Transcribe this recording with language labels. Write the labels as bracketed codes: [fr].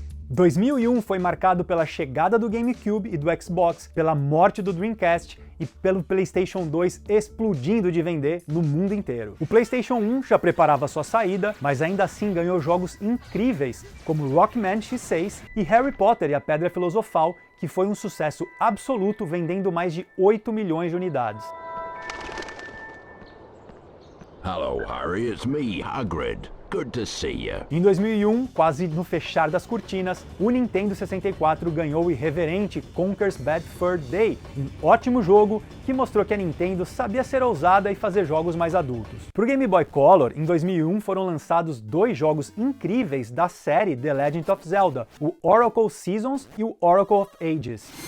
[pt] Em 2001 foi marcado pela chegada do GameCube e do Xbox, pela morte do Dreamcast e pelo PlayStation 2 explodindo de vender no mundo inteiro. O PlayStation 1 já preparava sua saída, mas ainda assim ganhou jogos incríveis, como Rockman X6 e Harry Potter e a Pedra Filosofal, que foi um sucesso absoluto, vendendo mais de 8 milhões de unidades. [en] Hello, Harry, it's me, Hagrid. Good to see you. [pt] Em 2001, quase no fechar das cortinas, o Nintendo 64 ganhou o irreverente Conker's Bad Fur Day, um ótimo jogo que mostrou que a Nintendo sabia ser ousada e fazer jogos mais adultos. Pro Game Boy Color, em 2001 foram lançados dois jogos incríveis da série The Legend of Zelda, o Oracle Seasons e o Oracle of Ages.